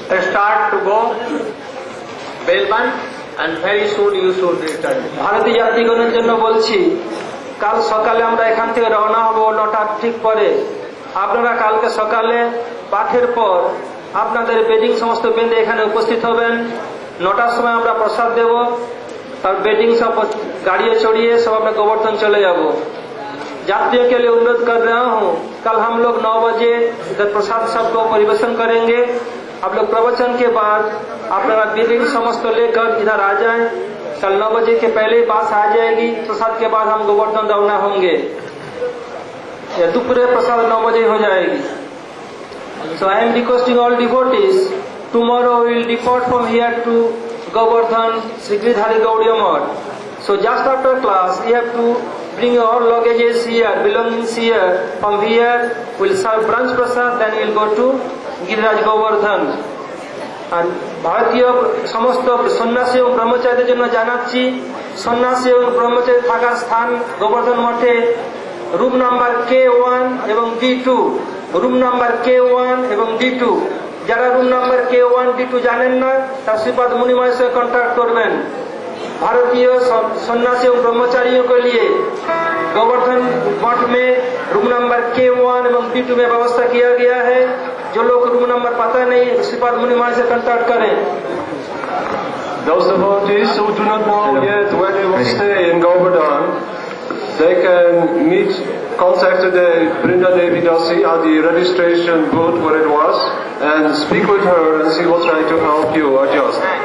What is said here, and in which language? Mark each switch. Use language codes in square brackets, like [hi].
[en] Start to go बेलबंद and very soon you should return. [bn] ভারতীয় যাত্রীগণের জন্য বলছি, কাল সকালে আমরা এখান থেকে রওনা হব 9টা ঠিক পরে। আপনারা কালকে সকালে পাঠের পর আপনাদের বেডিং সমস্ত বেঁধে এখানে উপস্থিত হবেন। 9টার সময় আমরা প্রসাদ দেব, [hi] और बेडिंग सब गाड़ियां चढ़िए सब अपने गोवर्धन चले जाओ। यात्रियों के लिए अनुरोध कर रहा हूँ, कल हम लोग 9 बजे इधर प्रसाद सबको परिवेशन करेंगे। आप लोग प्रवचन के बाद अपना बेडिंग समस्त लेकर इधर आ जाएं। कल 9 बजे के पहले ही बस आ जाएगी। प्रसाद के बाद हम गोवर्धन रवाना होंगे, या दोपहर प्रसाद 9 बजे हो जाएगी। [en] So I am requesting all devotees, tomorrow we will depart from here to Govardhan, Sri Giridhari Gaudiya Math. So just after class, you have to bring your luggages here, belongings here. From here, we'll serve brunch prasad, then we'll go to Giriraj Govardhan. And [bn] ভারতীয় সমস্ত সন্ন্যাসী এবং ব্রহ্মচারীদের জন্য জানাচ্ছি, সন্ন্যাসী এবং ব্রহ্মচারী থাকার স্থান গোবর্ধন মঠে রুম নাম্বার K1 এবং D2, রুম নাম্বার K1 এবং D2। যারা রুম নাম্বার K1 D2 জানেন না, তার श्रीपाद मुनि महाराज [hi] से कॉन्टैक्ट [bn] करবেন। [hi] भारतीय सन्यासी और ब्रह्मचारियों के लिए गोवर्धन मठ में रूम नंबर K1 एवं D2 में व्यवस्था किया गया है। जो लोग रूम नंबर पता नहीं, श्रीपाद मुनि महाराज से कॉन्टैक्ट करें। [en] Those devotees who do not know yet where they will stay in Govardhan, they can contact the Brinda Devi Dasi at the registration booth where it was and speak with her, and she will try to help you adjust.